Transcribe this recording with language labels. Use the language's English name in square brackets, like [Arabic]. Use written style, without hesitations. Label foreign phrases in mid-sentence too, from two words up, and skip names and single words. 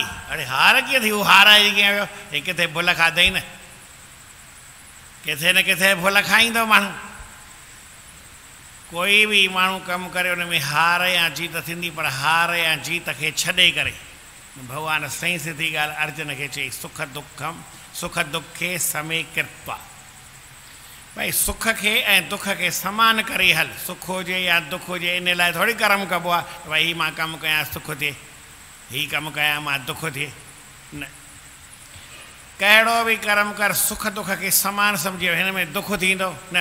[Sindhi] अड़े हार कीअं थी? उहो हार आहे कीअं वियो? हे किथे भुल खाधई न, किथे न किथे भुल खाईंदो माण्हू। कोई बि माण्हू कमु करे उन में हार या जीत थींदी, पर हार या जीत खे छॾे करे भॻवानु साईं सिधी ॻाल्हि अर्जुन खे चई, [Sanskrit] सुख दुखे समे कृपा। [Sindhi] भई सुख खे ऐं दुख खे समान करे हल, सुख हुजे या दुख हुजे, इन लाइ थोरी कर्म कबो आहे भई हीउ मां कमु कयां सुख थिए, हीउ कमु कयां मां दुख थिए। न, कहिड़ो बि कर्म कर सुख दुख खे समान सम्झियो, हिन में दुख थींदो न।